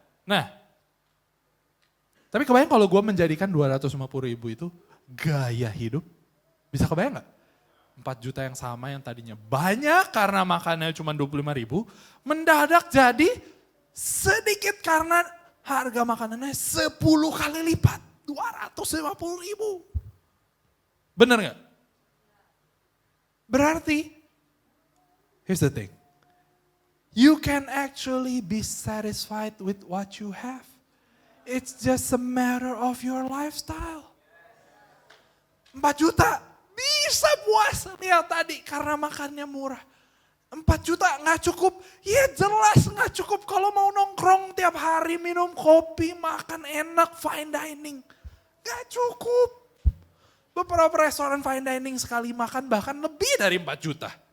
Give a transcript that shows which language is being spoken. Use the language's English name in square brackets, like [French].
[Indonesian] Nah, tapi kebayang kalau gue menjadikan 250.000 itu gaya hidup, bisa kebayang gak? 4 juta yang sama yang tadinya banyak karena makannya cuma 25.000, mendadak jadi sedikit karena harga makanannya 10 kali lipat, 250.000. Bener gak? [English] Berarti, here's the thing, you can actually be satisfied with what you have. It's just a matter of your lifestyle. [Indonesian] 4 juta. Bisa puas, lihat tadi karena makannya murah. 4 juta gak cukup, ya jelas gak cukup kalau mau nongkrong tiap hari minum kopi, makan enak, fine dining. Gak cukup. Beberapa restoran fine dining sekali makan bahkan lebih dari 4 juta.